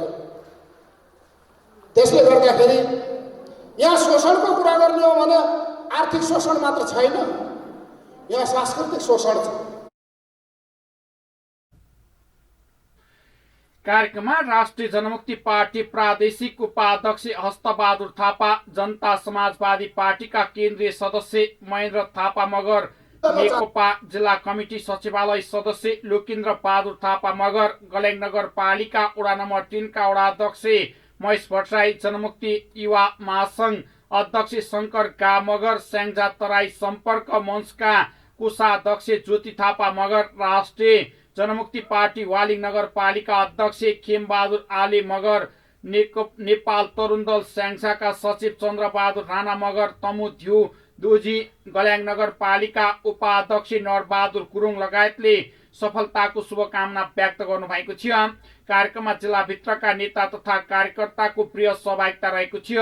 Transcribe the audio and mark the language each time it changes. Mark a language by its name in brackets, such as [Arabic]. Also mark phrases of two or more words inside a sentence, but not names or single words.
[Nepali] त्यसले गर्दाखेरि यहाँ शोषणको कुरा गर्ने हो भने आर्थिक शोषण मात्र छैन, यहाँ सांस्कृतिक शोषण छ। कार्यक्रममा राष्ट्रिय जनमुक्ति पार्टी प्रादेशिक उपाध्यक्ष हस्तबहादुर थापा, जनता समाजवादी पार्टीका केन्द्रीय सदस्य महेन्द्र थापा मगर, नेकपा जिल्ला कमिटी सचिवालय सदस्य लोकेन्द्र बहादुर थापा मगर, गल्याङ नगरपालिका वडा नम्बर 3 का वडाध्यक्ष महेश भट्टराई, जनमुक्ति युवा महासंघ अध्यक्ष शंकर गा मगर, स्याङ्जा तराई सम्पर्क मञ्चका कोषाध्यक्ष ज्योति थापा मगर, राष्ट्रिय जनमुक्ति पार्टी वालिङ नगरपालिका अध्यक्ष खेमबहादुर आले मगर, नेपाल तरुण दल स्याङ्जाका सचिव चन्द्रबहादुर राणा मगर, तमु ध्यु दोजी, गल्याङ नगरपालिका उपाध्यक्ष नरबहादुर गुरुङ लगायतले सफलताको शुभकामना व्यक्त गर्नुभएको थियो। कार्यक्रममा जिल्लाभित्रका नेता तथा कार्यकर्ताको प्रिय सहभागिता रहेको थियो।